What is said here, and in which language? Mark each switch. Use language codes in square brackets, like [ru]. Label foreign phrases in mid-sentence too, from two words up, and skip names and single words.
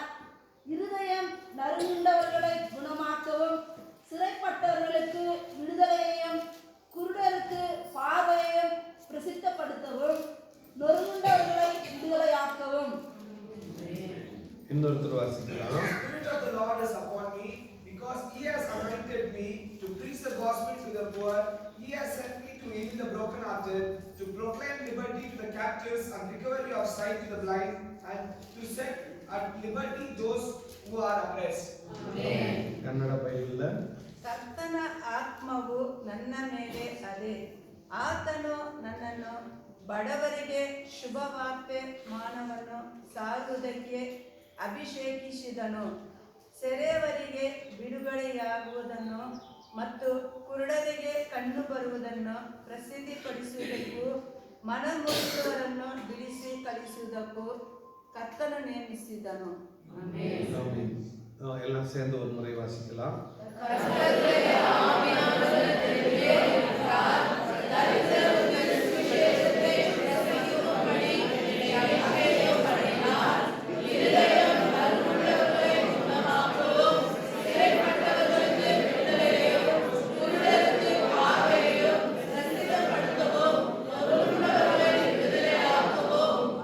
[ta] இருதயம் நறுங்குண்டவர்களை குணமாக்கவும், சிறைப்பட்டவர்களுக்கு விடுதலையையும், குருடருக்கு பார்வையையும் பிரசித்தப்படுத்தவும், நொறுங்குண்டவர்களை விடுதலையாக்கவும். இன்னொருத்தர் வாசிக்கலாம். [en] Spirit of the Lord is upon me, because He has anointed me to preach the gospel to the poor. He has sent me to heal the brokenhearted, to proclaim liberty to the captives and recovery of sight to the blind, and to set at liberty those who are oppressed. Amen. [kn] ಕನ್ನಡ ಬೈಬಲ್. ಕರ್ತನ ಆತ್ಮವು ನನ್ನ ಮೇಲೆ ಅದೆ, ಆತನು ನನ್ನನ್ನು ಬಡವರಿಗೆ ಶುಭವಾರ್ತೆ ಮಾನವನ್ನು ಸಾರುವುದಕ್ಕೆ ಅಭಿಷೇಕಿಸಿದನು. ಸೆರೆಯವರಿಗೆ ಬಿಡುಗಡೆಯಾಗುವುದನ್ನು ಮತ್ತು ಕುರುಡರಿಗೆ ಕಣ್ಣು ಬರುವುದನ್ನು ಪ್ರಸಿದ್ಧಿಪಡಿಸುವುದಕ್ಕೂ, ಮನಮುರಿದವರನ್ನು ಬಿಡಿಸಿ ಕಳಿಸುವುದಕ್ಕೂ ಕರ್ತನು ನೇಮಿಸಿದನು. [ta] எல்லாம் சேர்ந்து ஒரு முறை வாசிக்கலாம். கர்த்தருடைய ஆவியானவர் என்மேல் இருக்கிறார், தரித்திரருக்கு சுவிசேஷத்தை பிரசங்கிக்கும்படி என்னை அபிஷேகம் பண்ணினார். இருதயம் நறுங்குண்டவர்களை குணமாக்கவும், சிறைப்பட்டவர்களுக்கு விடுதலையையும், குருடருக்கு பார்வையையும் பிரசித்தப்படுத்தவும், நொறுங்குண்டவர்களை விடுதலையாக்கவும்